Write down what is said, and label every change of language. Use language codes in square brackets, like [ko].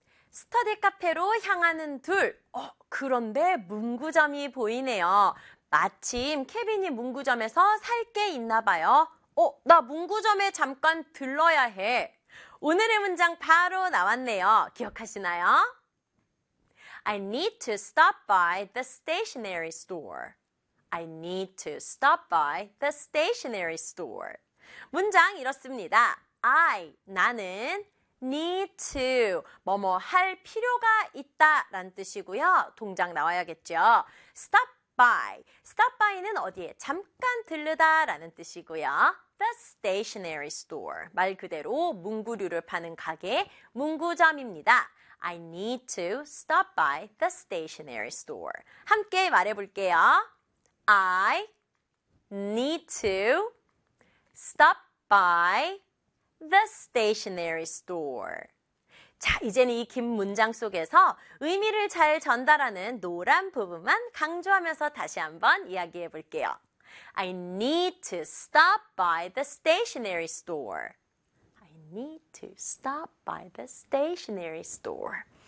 [ko] 스터디 카페로 향하는 둘. 그런데 문구점이 보이네요. 마침 케빈이 문구점에서 살 게 있나 봐요. 나 문구점에 잠깐 들러야 해. 오늘의 문장 바로 나왔네요. 기억하시나요? [en] I need to stop by the stationery store. I need to stop by the stationery store. [ko] 문장 이렇습니다. 나는 [en] need to [ko] 뭐뭐 할 필요가 있다 라는 뜻이고요. 동작 나와야겠죠. [en] stop by. stop by [ko] 는 어디에 잠깐 들르다 라는 뜻이고요. [en] The stationery store. [ko] 말 그대로 문구류를 파는 가게, 문구점입니다. [en] I need to stop by the stationery store. [ko] 함께 말해볼게요. [en] I need to stop by the stationery store. [ko] 자, 이제는 이 긴 문장 속에서 의미를 잘 전달하는 노란 부분만 강조하면서 다시 한번 이야기해볼게요. [en] I need to stop by the stationery store. I need to stop by the stationery store.